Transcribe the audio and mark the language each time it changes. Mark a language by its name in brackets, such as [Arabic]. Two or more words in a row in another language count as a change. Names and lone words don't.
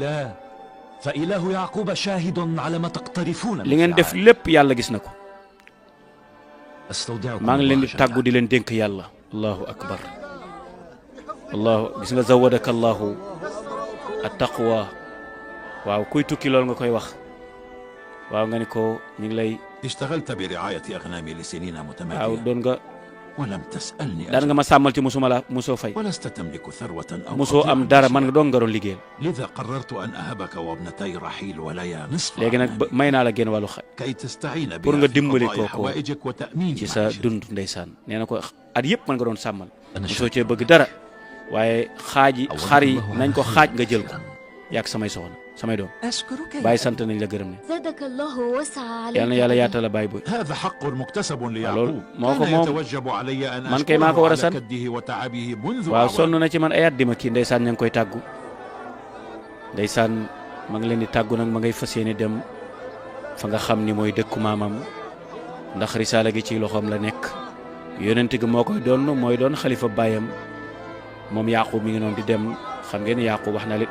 [Wolof] li ngeen def lépp yàlla gis na ko maa ngi leen di tàggu di leen dénk yàlla [Arabic] الله أكبر [Wolof] gis nga [Arabic] زودك الله التقوى [Wolof] waaw kuy tukki loolu nga koy wax waaw nga ni ko ñu ngi lay [Arabic] اشتغلت برعاية أغنامي لسنين متمادية [Wolof] waaw doon nga [Arabic] ولم تسألني [Wolof] daan nga ma sàmmal ci musoo fay [Arabic] ولست تملك ثروة أو [Wolof] musoo am dara man nga doon nga doon liggéeyal [Arabic] لذا قررت أن أهبك وابنتي رحيل وليا نصف [Wolof] léegi nag may naa la génn wàllu [Arabic] كي تستعين [Wolof] pour nga [Arabic] بها في [Wolof] dimbali [Arabic] قضاء [Wolof] ko [Arabic] حوائجك وتأمين [Wolof] ci sa [Arabic] معيشتك. [Wolof] dund ndeysaan nee na ko at yëpp man nga doon sàmmal musoo cee bëgg dara waaye xar yi nañ ko xaaj nga jël ko yaag samay soxna samay doom bàyyi sant nañ la gërëm ne yal na yàlla yaatal la bàyyi boy [Arabic] هذا حق مكتسب [Wolof] loolu [Arabic] ليعقوب [Wolof] moo ko [Arabic] كان [Wolof] moom [Arabic] يتوجب علي أن [Wolof] man kay maa ko war a [Arabic] أشكره [Wolof] sant [Arabic] على كده وتعبه منذ [Wolof] waaw [Arabic] أعوام. [Wolof] sonn na ci man ay at di ma kii ndeysaan ña ngi koy tàggu ndeysaan ma ngi leen di tàggu nag ma ngay fas yéene dem fa nga xam ni mooy dëkku maamam ndax risaala gi ci loxoom la nekk yonent gi moo koy doon mooy doon xalifa baayam moom yaqub mi ngi noonu di dem xam ngeen ne yaqub wax na leen